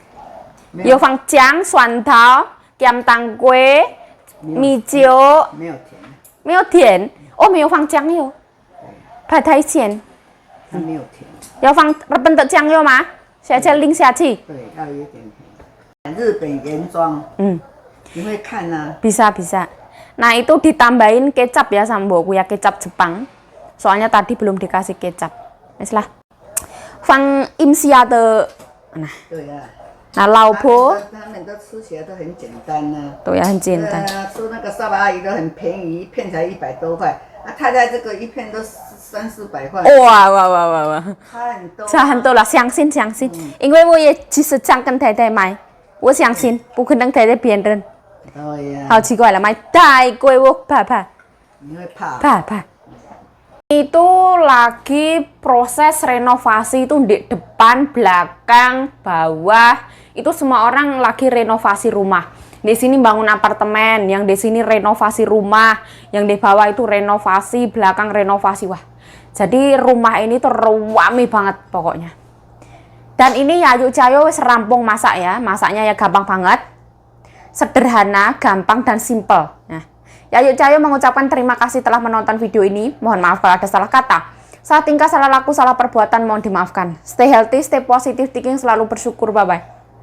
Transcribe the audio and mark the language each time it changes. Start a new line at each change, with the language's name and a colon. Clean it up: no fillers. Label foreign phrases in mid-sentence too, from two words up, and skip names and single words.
Chinese: 有放姜、蒜头、咸当归、米酒。没有甜。没有甜。哦，没有放酱油。怕太咸。它没有甜。要放日本的酱油吗？下次淋下去。对，要有点甜。日本原装。你会看啊？
Indonesian: Bisa. Nah, itu ditambahin kecap ya sama ya kecap Jepang. Soalnya tadi belum dikasih kecap. Wes lah. Fang imsia de. Nah.
Chinese: 对啊。那老婆。他们都吃起来都很简单啊。对呀，很简单。吃那个沙巴鱼都很便宜，一片才100多块。啊，太太这个一片都300-400块。哇。差很多。差很多了，相信。因为我也其实常跟太太买，我相信不可能太太别人。对呀。好奇怪了，买太贵我怕。你会怕？
Indonesian: 怕。Itu lagi proses renovasi itu di depan, belakang, bawah. Itu semua orang lagi renovasi rumah. Di sini bangun apartemen, yang di sini renovasi rumah, yang di bawah itu renovasi, belakang renovasi. Wah. Jadi rumah ini tuh rame banget pokoknya. Dan ini Yayu Cayo
Javanese: wis rampung
Indonesian: masak ya. Masaknya ya gampang banget. Sederhana, gampang dan simple. Nah, Yayu Cayo mengucapkan terima kasih telah menonton video ini. Mohon maaf kalau ada salah kata. Salah tingkah, salah laku, salah perbuatan mohon dimaafkan.
English: Stay healthy, stay positive thinking,
Indonesian: selalu bersyukur. Bye-bye.